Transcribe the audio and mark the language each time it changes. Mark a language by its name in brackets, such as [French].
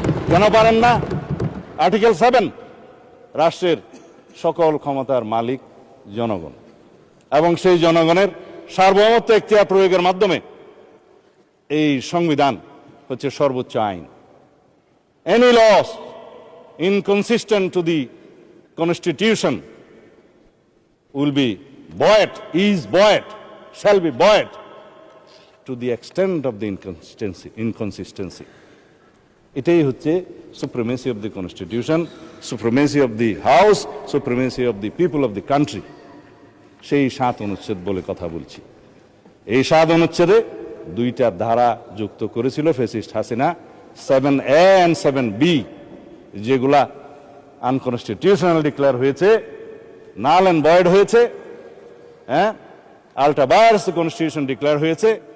[Bangla] কেন পারেন না? আর্টিকেল 7, রাষ্ট্রের সকল ক্ষমতার মালিক জনগণ, এবং সেই জনগণের সার্বভৌমত্ব এখতিয়ার প্রয়োগের মাধ্যমে এই সংবিধান হচ্ছে সর্বোচ্চ আইন। [English] Any laws inconsistent to the constitution will be buoyed, is buoyed, shall be buoyed to the extent of the inconsistency. [Bangla] এটাই হচ্ছে [English] supremacy of the constitution, supremacy of the house, supremacy of the people of the country. [Bangla] সেই 7 অনুচ্ছেদ বলে কথা বলছি। এই 7 অনুচ্ছেদে 2টা ধারা যুক্ত করেছিল fascist Hasina, 7A and 7B, যেগুলা আনকনস্টিটিউশনাল ডিক্লেয়ার হয়েছে, [English] null and void [Bangla] হয়েছে, আল্ট্রা ভায়ারস কনস্টিটিউশন ডিক্লেয়ার হয়েছে।